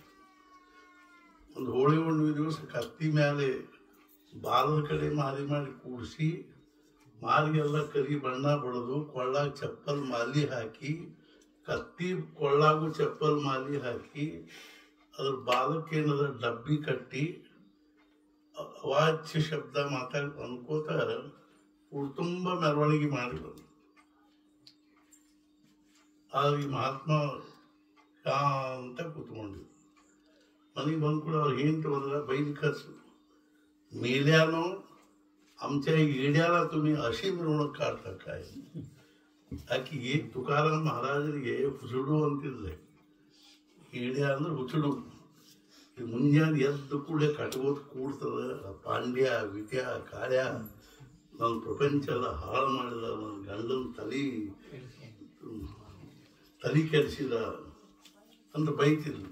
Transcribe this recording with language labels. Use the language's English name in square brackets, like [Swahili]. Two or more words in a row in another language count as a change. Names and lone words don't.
[Kannada] ಒಂದು ಹೋಳಿ ಹುಣ್ಣಿಮೆ ದಿವಸ ಕತ್ತಿ ಮೇಲೆ ಬಾಲದ ಕಡೆ ಮಾರಿ ಮಾಡಿ ಕೂಡಿಸಿ, ಮಾರಿಗೆಲ್ಲ ಕರಿ ಬಣ್ಣ ಬಡದು, ಕೊಳ್ಳಾಗ ಚಪ್ಪಲ್ ಮಾಲಿ ಹಾಕಿ, ಕತ್ತಿ ಕೊಳ್ಳಾಗು ಚಪ್ಪಲ್ ಮಾಲಿ ಹಾಕಿ, ಅದ್ರ ಬಾಲಕ್ಕೇನದ ಡಬ್ಬಿ ಕಟ್ಟಿ, ಅವಾಚ್ಯ ಶಬ್ದ ಮಾತಾಡಿ ಅನ್ಕೋತ ಊರು ತುಂಬ ಮೆರವಣಿಗೆ ಮಾಡಿ ಬಂದು. ಆದ್ರೆ ಈ ಮಹಾತ್ಮ ಶಾಂತ ಕೂತ್ಕೊಂಡಿದ್ರು. ಮನೆಗೆ ಬಂದು ಕೂಡ ಅವ್ರು ಏನು ತಗೊಂಡ್ರ, ಬೈಲಿ ಖರ್ಚು [Marathi] मेल्यानो आमच्या येड्याला तुम्ही अशी मिरवणूक काढता काय. [Kannada] ಯಾಕೆ ಈ ತುಕಾರಾಮ್ ಮಹಾರಾಜರಿಗೆ ಹುಸುಡು ಅಂತಿದ್ಲೆ. ಏಡ್ಯ ಅಂದ್ರೆ ಹುಸುಡು. ಮುಂಜಾನೆ ಎದ್ದು ಕೂಡ ಕಟ್ಕೋತ ಕೂಡ್ತದ, ಪಾಂಡ್ಯ ವಿಟ್ಯ ಕಾಳ್ಯ ನನ್ನ ಪ್ರಪಂಚ ಎಲ್ಲ ಹಾಳು ಮಾಡಿದ, ನನ್ನ ಗಂಡನ ತಲೆ ಕೆಡಿಸಿದ ಅಂತ ಬೈತಿದ್ರು.